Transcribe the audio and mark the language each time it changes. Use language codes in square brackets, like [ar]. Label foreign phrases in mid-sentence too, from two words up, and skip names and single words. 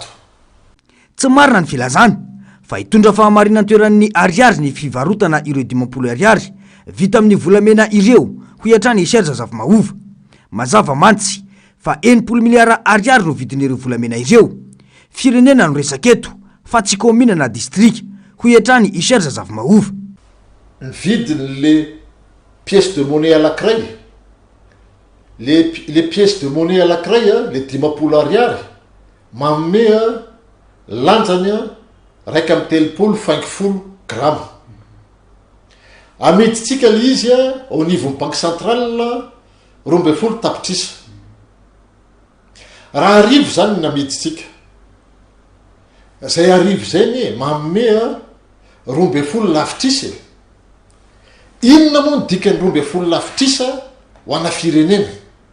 [mg] Tsy marina ny filazana fa hitondra fahamarinana toeran'ny ariary ny fivarotana ireo 10 ariary vita amin'ny volamena ireo ho iatrany Serge Zafimahova. Mazava mantsy fa 90 miliara ariary no vidin'ireo volamena ireo. Firenena no resaketo fa tsy komina na district ho iatrany Serge Zafimahova. Ny vidin'le [fr] pièces de monnaie [mg] anankiray, [fr] les pièces de monnaie [mg] anankiray a le 10 ariary manome lanjany a raika amin'ny 350 grama. Amiditsika le izy a [fr] au niveau banque centrale [mg] 12 tapitrisa. Raha arivo zany ny amiditsika, zay arivo zay manome 12 lafitrisa. Inona moa ny dikany 12 lafitrisa ho ana firenena?